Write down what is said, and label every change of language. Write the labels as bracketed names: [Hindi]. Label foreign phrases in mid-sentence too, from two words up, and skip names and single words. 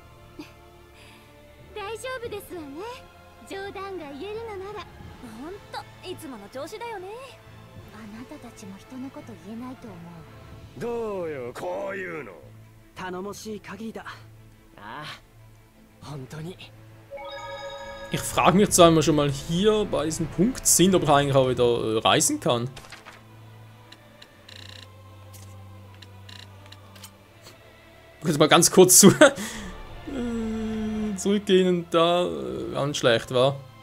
[Japanese] 大丈夫ですわね。冗談が言えるのなら。ほんといつもの調子だよね。あなたたちも人のこと言えないと思う。どうよ、こういうの。頼もしい限りだ。ああ、本当に。 [German] Ich frage mich zwar, wenn wir schon mal hier bei diesem Punkt sind, ob ich eigentlich auch wieder reisen kann. Jetzt mal ganz kurz zurückgehen und da ganz schlecht war.